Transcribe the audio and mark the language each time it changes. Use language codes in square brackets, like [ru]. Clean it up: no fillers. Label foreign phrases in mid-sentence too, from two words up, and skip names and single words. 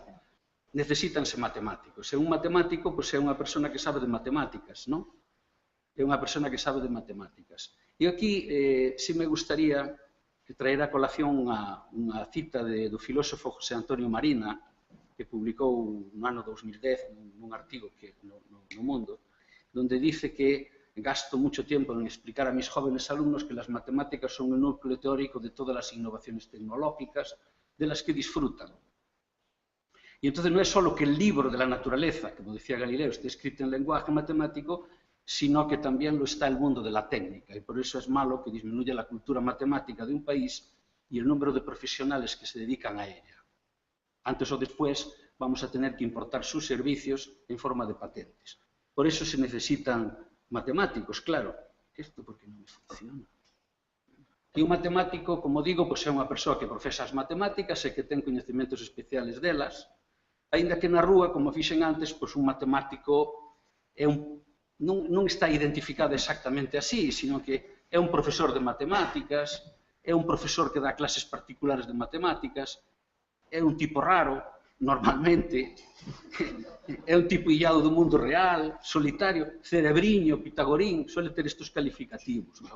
[gl] Necesítanse matemáticos. E un matemático, pois, é unha persona que sabe de matemáticas, non? É unha persona que sabe de matemáticas. E aquí, si me gustaría traer a colación unha cita do filósofo José Antonio Marina, que publicou no ano 2010 nun artigo no Mundo, [es] donde dice que gasto mucho tiempo en explicar a mis jóvenes alumnos que las matemáticas son el núcleo teórico de todas las innovaciones tecnológicas de las que disfrutan. Y entonces no es solo que el libro de la naturaleza, como decía Galileo, esté escrito en lenguaje matemático, sino que también lo está el mundo de la técnica. Y por eso es malo que disminuya la cultura matemática de un país y el número de profesionales que se dedican a ella. Antes o después vamos a tener que importar sus servicios en forma de patentes. Por eso se necesitan matemáticos, claro. [gl] Esto porque non me funciona. E un matemático, como digo, é unha persoa que profesa as matemáticas e que ten coñecementos especiales delas, aínda que na rúa, como fixen antes, un matemático é un non está identificada exactamente así, sino que é un profesor de matemáticas, é un profesor que dá clases particulares de matemáticas, é un tipo raro, normalmente, é un tipo illado do mundo real, solitario, cerebriño, pitagorín, suele ter estes calificativos, verdad?